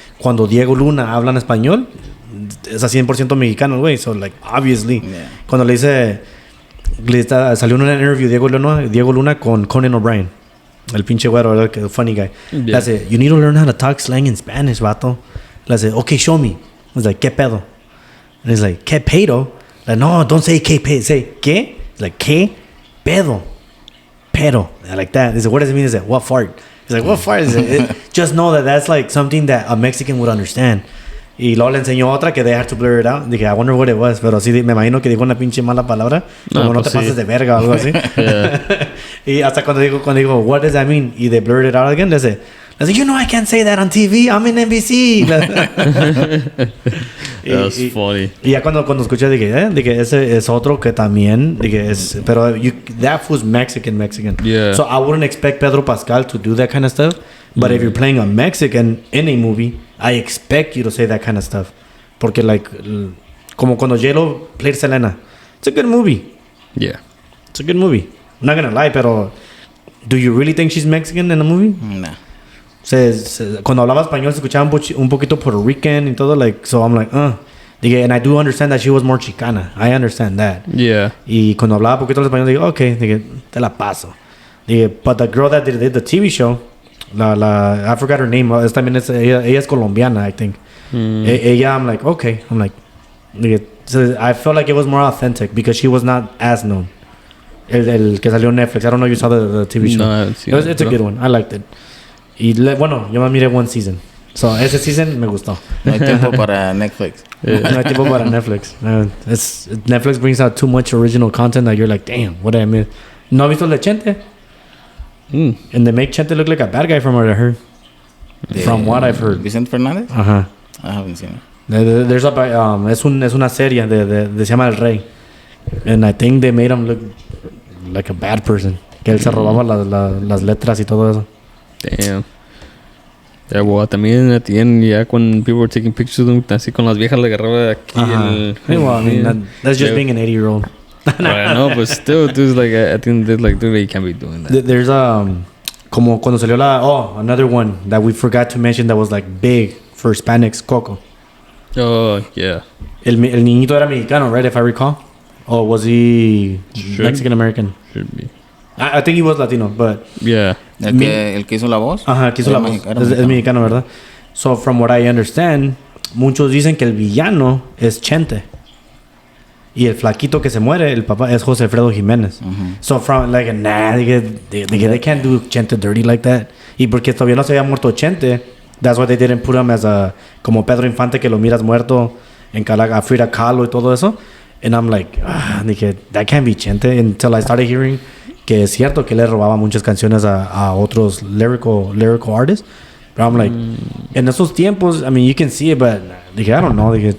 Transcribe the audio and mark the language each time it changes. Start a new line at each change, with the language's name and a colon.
Spanish: Cuando Diego Luna habla en español, es a 100% mexicano, güey.
English: So, like, obviously. Yeah.
Spanish: Cuando salió en un interview Diego Luna con Conan O'Brien. El pinche güero,
English: el funny guy. Yeah.
Spanish: Le hace,
English: you need to learn how to talk slang in Spanish, vato. Le hace, okay, show me. He's like, ¿qué pedo? And he's like, ¿qué pedo? Like, no, don't say ¿qué pedo? Say, ¿qué? He's like, ¿qué pedo? Pedo. Like that. He said, what does it mean? He's like, what fart? He's like, what fart? Just know that that's like something that a Mexican would understand.
Spanish: Y luego le enseñó otra que
English: they had to blur it out. Dije, I wonder what it was.
Spanish: Pero sí, me imagino que dijo una pinche mala palabra. Como no te pases de verga o algo así. Y hasta cuando digo,
English: what does that mean? Y they blurred it out again.
Spanish: Le dice,
English: you know I can't say that on TV. I'm in NBC. That's funny.
Spanish: Y ya cuando escuché, dije, ese es otro que también,
English: pero that was Mexican. Yeah. So I wouldn't expect Pedro Pascal to do that kind of stuff. But if you're playing a Mexican in a movie, I expect you to say that kind of stuff.
Spanish: Porque, like, como cuando
English: J-Lo played Selena. It's a good movie. Yeah. It's a good movie. I'm not gonna lie, pero do you really think she's Mexican in the movie? Nah.
Spanish: Cuando hablaba español se escuchaba un poquito Puerto Rican y todo, like, so I'm like,
English: and I do understand that she was more Chicana. I understand that. Yeah.
Spanish: Y cuando hablaba poquito español, digo, okay, te la paso.
English: But the girl that did the TV show, I forgot her name.
Spanish: Ella es colombiana,
English: I think.
Spanish: Ella, I'm like, okay.
English: I'm like, so I felt like it was more authentic because she was not as known.
Spanish: El que salió en Netflix.
English: I don't know if you saw the TV show. No, It's a good one. I liked it.
Spanish: Y bueno, yo me miré
English: one season.
Spanish: So, ese season me gustó. No hay tiempo para Netflix. No hay tiempo para Netflix.
English: Netflix brings out too much original content that you're like, damn, what did I miss?
Spanish: ¿No has visto el Chente?
English: And they make Chente look like a bad guy from what I heard. From what I've heard. Vicente Fernandez? Ajá. I haven't seen it. There's
Spanish: es una serie se llama El Rey.
English: And I think they made him look like a bad person.
Spanish: Que él se robaba las letras y todo eso.
English: Damn. Yeah, well, también at the end, ya when people were taking pictures of them,
Spanish: así con las viejas le agarraba aquí
English: Well, I mean, that's just being an 80-year-old. I know, but still, dude, like, I think they're like, dude, you can't be doing that. There's
Spanish: como cuando salió
English: another one that we forgot to mention that was like big for Hispanics, Coco. Oh, yeah.
Spanish: El niñito era mexicano,
English: right, if I recall? Or was he Mexican-American? Should be. I think he was Latino, but...
Spanish: Yeah. El que hizo la voz. Ajá, que hizo la voz. Es mexicano, ¿verdad?
English: So, from what I understand,
Spanish: muchos dicen que el villano es Chente. Y el flaquito que se muere, el papá, es José Alfredo Jiménez.
English: So, from, like, they can't do Chente dirty like that.
Spanish: Y porque todavía no se había muerto Chente,
English: that's why they didn't put him
Spanish: as como Pedro Infante, que lo miras muerto en a Frida Kahlo y todo eso.
English: And I'm like, that can't be Chente. Until I started hearing
Spanish: que es cierto que le robaba muchas canciones a otros
English: lyrical artists. But I'm like,
Spanish: en esos tiempos,
English: I mean, you can see it, but I don't know.